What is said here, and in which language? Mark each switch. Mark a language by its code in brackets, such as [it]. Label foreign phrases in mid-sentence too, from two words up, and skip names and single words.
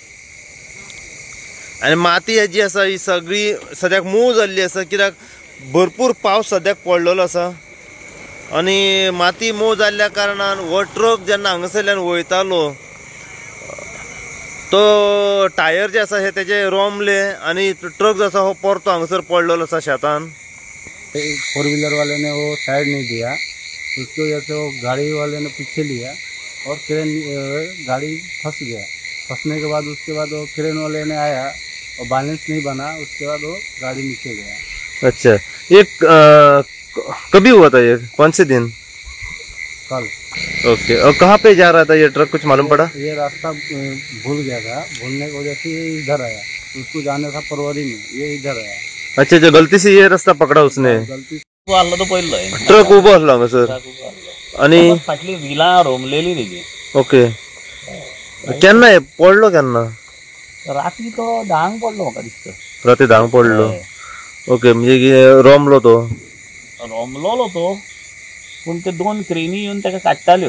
[kok] आनी माती जी आसा ही सगळी सद्याक मूव जाल्ली आसा, कित्याक भरपूर पावस सद्याक पडलेलो आसा आनी माती मूव जाल्ल्या कारणान हो ट्रक जेन्ना हांगासरल्यान वयतालो तो टायर जे आसा हे तेजे रोमले आनी ट्रक जो आसा हो परतो हांगासर पडलेलो आसा शेतान. [hi] फोर व्हीलर वाले ने वो साइड नहीं दिया, उसकी वजह से वो गाड़ी वाले ने पीछे लिया और क्रेन गाड़ी फंस गया. फंसने के बाद उसके बाद वो क्रेन वाले ने आया और बैलेंस नहीं बना, उसके बाद वो गाड़ी नीचे गया. अच्छा, ये कभी हुआ था? ये कौन से दिन? कल. ओके. और कहाँ पे जा रहा था ये ट्रक, कुछ मालूम पड़ा? ये रास्ता भूल गया था, भूलने की वजह से ये इधर आया. उसको जाना था परवरी में, ये इधर आया. अच्छा, जो गलती से ये रास्ता पकड़ा उसने. गलती [kok] तो पहिलो ट्रक उभो आसलो हांगासर आणि फाटली व्हिलां रोमलेली तेजी. ओके. केन्ना हे पडलो केन्ना? रात्री तो धांक पडलो म्हाका दिसता. राती धांक पडलो. ओके, म्हणजे रोमलो तो. रोमलोलो तो, पूण ते दोन क्रेनी येवन ताका काडटाल्यो.